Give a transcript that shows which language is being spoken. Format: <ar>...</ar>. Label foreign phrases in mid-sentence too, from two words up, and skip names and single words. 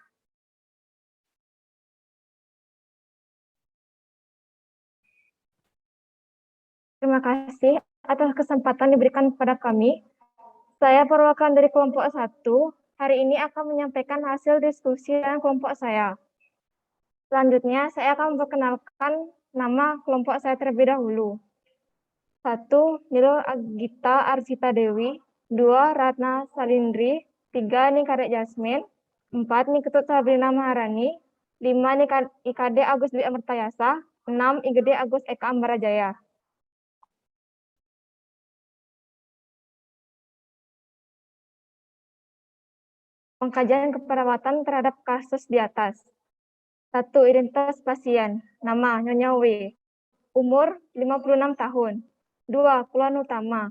<id>Terima kasih atas kesempatan diberikan kepada kami. Saya perwakilan dari kelompok 1. Hari ini akan menyampaikan hasil diskusi dengan kelompok saya. Selanjutnya, saya akan memperkenalkan nama kelompok saya terlebih dahulu. 1. Nilo Agita Arsita Dewi. 2. Ratna Salindri. 3. Nikarek Jasmine. 4. Niketut Sabrina Maharani. 5. IKD Agus Dwi Amertayasa. 6. IGD Agus Eka Ambarajaya. Pengkajian keperawatan terhadap kasus di atas. 1. Identitas pasien. Nama Nyonya W. Umur 56 tahun. 2. Keluhan utama.</id>